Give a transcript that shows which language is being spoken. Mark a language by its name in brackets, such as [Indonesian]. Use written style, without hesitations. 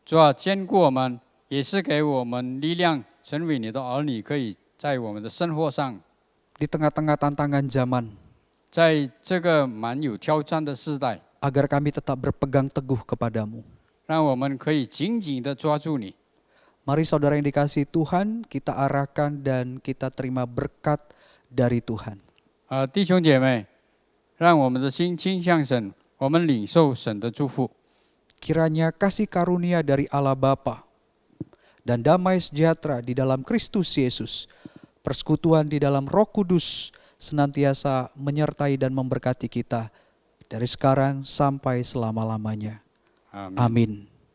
[Chinese] 主啊，坚固我们，也是给我们力量，成为你的儿女，可以在我们的生活上， [Indonesian] Di tengah-tengah tantangan zaman, [Chinese] 在这个蛮有挑战的时代， [Indonesian] agar kami tetap berpegang teguh kepadamu. [Chinese] 让我们可以紧紧的抓住你。 [Indonesian] Mari saudara yang dikasihi Tuhan, kita arahkan dan kita terima berkat dari Tuhan. [Chinese] 弟兄姐妹，让我们的心倾向神，我们领受神的祝福。 [Indonesian] Kiranya kasih karunia dari Allah Bapa dan damai sejahtera di dalam Kristus Yesus, persekutuan di dalam Roh Kudus senantiasa menyertai dan memberkati kita dari sekarang sampai selama-lamanya. Amin.